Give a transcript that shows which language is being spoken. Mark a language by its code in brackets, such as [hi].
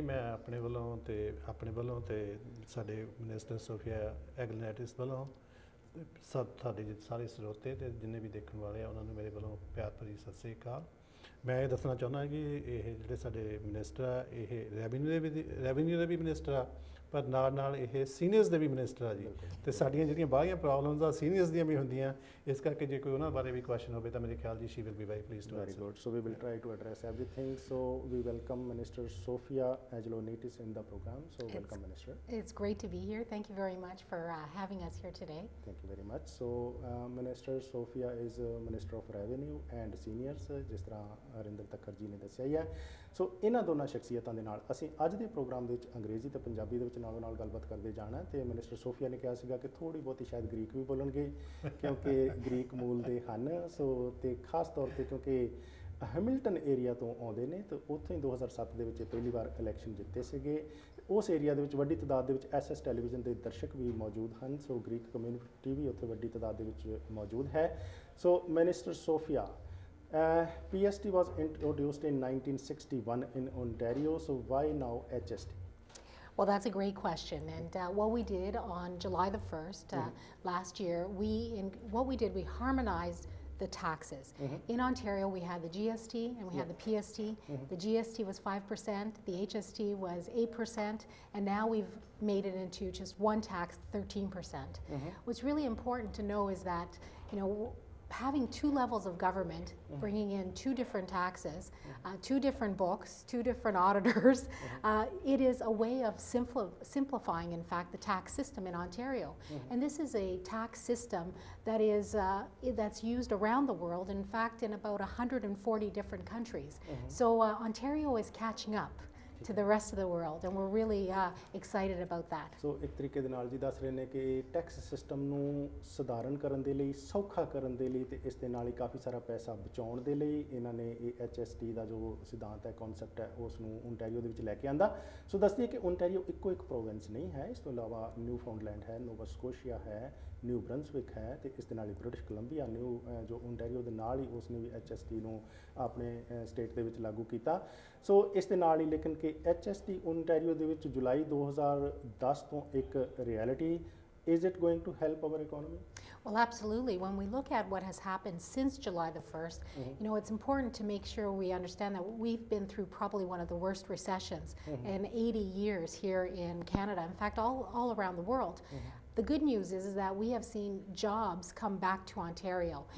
[pa] ਮੈਂ ਆਪਣੇ ਵੱਲੋਂ ਤੇ ਸਾਡੇ ਮਿਨਿਸਟਰ ਸੋਫੀਆ ਐਗਲਨੈਟਿਸ ਵੱਲੋਂ ਸਭ ਤੁਹਾਡੇ ਸਾਰੇ ਸਰੋਤੇ ਤੇ ਜਿੰਨੇ ਵੀ ਦੇਖਣ ਵਾਲੇ ਆ ਉਹਨਾਂ ਨੂੰ ਮੇਰੇ ਵੱਲੋਂ ਪਿਆਰ ਭਰੀ ਸਤਿ ਸ੍ਰੀ ਅਕਾਲ। ਮੈਂ ਇਹ ਦੱਸਣਾ ਚਾਹੁੰਦਾ ਕਿ ਇਹ ਜਿਹੜੇ ਸਾਡੇ ਮਿਨਿਸਟਰ ਆ, ਇਹ ਰੈਵਨਿਊ ਦੇ ਵੀ ਮਿਨਿਸਟਰ ਆ, ਪਰ ਨਾਲ ਇਹ ਸੀਨੀਅਰਸ ਦੇ ਵੀ ਮਿਨਿਸਟਰ ਆ ਜੀ। ਤੇ ਸਾਡੀਆਂ ਜਿਹੜੀਆਂ ਬਾਹਰੀਆਂ ਪ੍ਰੋਬਲਮਸ ਆ ਸੀਨੀਅਰਸ ਦੀਆਂ ਵੀ ਹੁੰਦੀਆਂ, ਇਸ ਕਰਕੇ ਜੇ ਕੋਈ ਉਹਨਾਂ ਬਾਰੇ ਵੀ ਕੁਐਸਚਨ ਹੋਵੇ ਤਾਂ ਮੇਰੇ ਖਿਆਲ ਜੀ [en] She will be very pleased to Very good. So we will try to address everything. So we welcome Minister Sofia Agilonitis in the program. So welcome, Minister. It's great to be here. Thank you very much for having us here today. Thank you very much. So Minister Sofia is Minister of Revenue and Seniors, [pa] ਜਿਸ ਤਰ੍ਹਾਂ ਹਰਿੰਦਰ ਤੱਖਰ ਜੀ ਨੇ ਦੱਸਿਆ ਹੀ ਹੈ। ਸੋ ਇਹਨਾਂ ਦੋਨਾਂ ਸ਼ਖਸੀਅਤਾਂ ਦੇ ਨਾਲ ਅਸੀਂ ਅੱਜ ਦੇ ਪ੍ਰੋਗਰਾਮ ਦੇ ਵਿੱਚ ਅੰਗਰੇਜ਼ੀ ਤੇ ਪੰਜਾਬੀ ਦੇ ਵਿੱਚ ਨਾਲੋਂ ਨਾਲ ਗੱਲਬਾਤ ਕਰਦੇ ਜਾਣਾ। ਤੇ ਮਿਨਿਸਟਰ ਸੋਫੀਆ ਨੇ ਕਿਹਾ ਸੀਗਾ ਕਿ ਥੋੜ੍ਹੀ ਬਹੁਤੀ ਸ਼ਾਇਦ ਗ੍ਰੀਕ ਵੀ ਬੋਲਣਗੇ, ਕਿਉਂਕਿ ਗ੍ਰੀਕ ਮੂਲ ਦੇ ਹਨ। ਸੋ ਤੇ ਖਾਸ ਤੌਰ ਤੇ ਕਿਉਂਕਿ ਹੈਮਿਲਟਨ ਏਰੀਆ ਤੋਂ ਆਉਂਦੇ ਨੇ, ਤੇ ਉੱਥੋਂ ਹੀ 2007 ਦੇ ਵਿੱਚ ਪਹਿਲੀ ਵਾਰ ਇਲੈਕਸ਼ਨ ਜਿੱਤੇ ਸੀਗੇ। ਉਸ ਏਰੀਆ ਦੇ ਵਿੱਚ ਵੱਡੀ ਤਾਦਾਦ ਦੇ ਵਿੱਚ SS ਟੈਲੀਵਿਜ਼ਨ ਦੇ ਦਰਸ਼ਕ ਵੀ ਮੌਜੂਦ ਹਨ। ਸੋ ਗ੍ਰੀਕ ਕਮਿਊਨਿਟੀ ਵੀ ਉੱਥੇ ਵੱਡੀ ਤਾਦਾਦ ਦੇ ਵਿੱਚ ਮੌਜੂਦ ਹੈ। [en] So minister Sofia, PST was introduced in 1961 in Ontario, so why now HST? Well, that's a great question. And what we did on July the 1st last year, we harmonized the taxes. In Ontario, we had the GST and we had the PST. The GST was 5%, the HST was 8%, and now we've made it into just one tax, 13%. What's really important to know is that, having two levels of government, bringing in two different taxes, two different books, two different auditors, it is a way of simplifying, in fact, the tax system in Ontario. And this is a tax system that is that's used around the world, in fact, in about 140 different countries. So Ontario is catching up to the rest of the world, and we're really excited about that. [pa] So ਇੱਕ ਤਰੀਕੇ ਦੇ ਨਾਲ ਜੀ ਦੱਸ ਰਹੇ ਨੇ ਕਿ tax system ਨੂੰ ਸੁਧਾਰਨ ਕਰਨ ਦੇ ਲਈ, ਸੌਖਾ ਕਰਨ ਦੇ ਲਈ, ਤੇ ਇਸ ਦੇ ਨਾਲ ਹੀ ਕਾਫੀ ਸਾਰਾ ਪੈਸਾ ਬਚਾਉਣ ਦੇ ਲਈ ਇਹਨਾਂ ਨੇ ਇਹ HST ਦਾ ਜੋ ਸਿਧਾਂਤ ਹੈ, ਕਨਸੈਪਟ ਹੈ, ਉਸ ਨੂੰ ਓਨਟਾਰੀਓ ਦੇ ਵਿੱਚ ਲੈ ਕੇ ਆਂਦਾ। ਸੋ ਦੱਸਦੀ ਹੈ ਕਿ ਓਨਟਾਰੀਓ ਇੱਕੋ ਇੱਕ ਪ੍ਰੋਵਿੰਸ ਨਹੀਂ ਹੈ, ਇਸ ਤੋਂ ਇਲਾਵਾ ਨਿਊ ਫਾਊਂਡਲੈਂਡ ਹੈ, ਨੋਵਾ ਸਕੋਸ਼ੀਆ ਹੈ, ਨਿਊ ਬ੍ਰੰਸਵਿਕ ਹੈ, ਤੇ ਇਸ ਦੇ ਨਾਲ ਹੀ ਬ੍ਰਿਟਿਸ਼ ਕੋਲੰਬੀਆ ਜੋ ਓਨਟਾਰੀਓ ਦੇ ਨਾਲ ਹੀ ਉਸਨੇ ਵੀ HST ਨੂੰ ਆਪਣੇ ਸਟੇਟ ਦੇ ਵਿੱਚ ਲਾਗੂ ਕੀਤਾ। ਸੋ ਇਸ ਦੇ ਨਾਲ ਹੀ ਲੇਕਿਨ ਕਿ HST ਓਨਟਾਰੀਓ ਦੇ ਵਿੱਚ ਜੁਲਾਈ 2010 ਤੋਂ ਇੱਕ reality. [en] Is it going to help our economy? Well, absolutely. When we look at what has happened since July the 1st, it's important to make sure we understand that we've been through probably one of the worst recessions in 80 years here in Canada. In fact, all around the world. The good news is that we have seen jobs come back to Ontario.